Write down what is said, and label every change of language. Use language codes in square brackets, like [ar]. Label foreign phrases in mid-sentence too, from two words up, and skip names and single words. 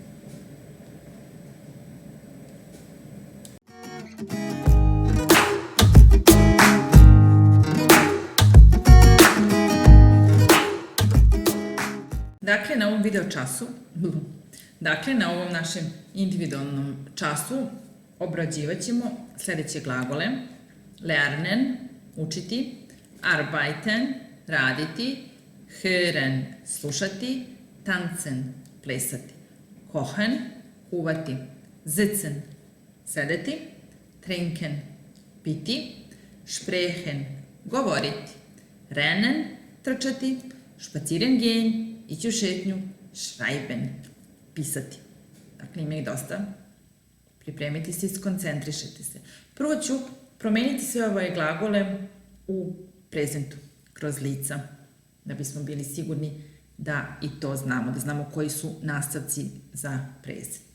[sr] Dakle, na ovom našem individualnom času obrađivat ćemo sledeće glagole. [de] Lernen, učiti, arbeiten, raditi, hören, slušati, tanzen, plesati, kochen, kuvati, sitzen, sedeti, trinken, piti, sprechen, govoriti, rennen, trčati, spazieren gehen, [sr] ići u šetnju, schreiben, pisati. Dakle, ima ih dosta. Pripremite se i skoncentrišite se. Prvo ću promeniti sve ove glagole u prezentu, kroz lica, da bismo bili sigurni da i to znamo, da znamo koji su nastavci za prezent.